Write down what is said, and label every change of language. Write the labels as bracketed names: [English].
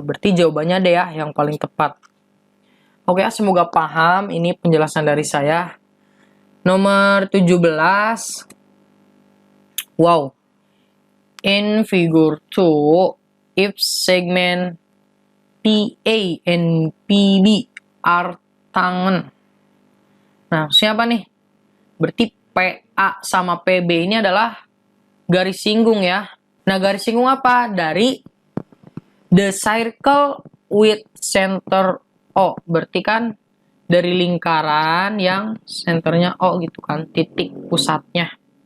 [Indonesian] Berarti jawabannya deh ya yang paling tepat. Oke, semoga paham. Ini penjelasan dari saya. Nomor 17. Wow. [English] In figure 2, if segment PA and PB are tangen. [Indonesian] Nah, siapa nih? Berarti PA sama PB ini adalah garis singgung ya. Nah, garis singgung apa? Dari [English] the circle with center O. [Indonesian] Berarti kan dari lingkaran yang senternya O gitu kan, titik pusatnya.